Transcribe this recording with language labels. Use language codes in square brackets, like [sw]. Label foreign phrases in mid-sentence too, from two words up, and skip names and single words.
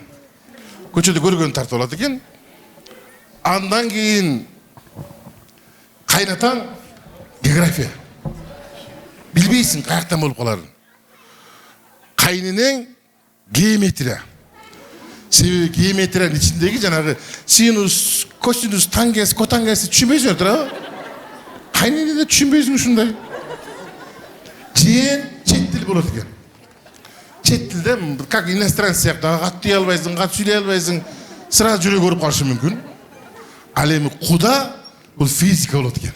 [ky] Көчөдө көргөн тартып алат экен. Андан кийин кайнатаң география. Билбейсиң каяктан болуп каларын. Кайненең геометрия. Себеби геометриянын ичиндеги жанагы синус, косинус, тангенс, котангенсти түшүнбөйсүңөр туурабы? Кайнене да түшүнбөйсүң ушундай. Жээн чет тил болот экен. Чет тилде [ru] как иностранец [ky] сыяктуу кат дей албайсың, кат сүйлөй албайсың, сразу жүрөк ооруп калышы мүмкүн. Ал эми куда бул физика болот экен.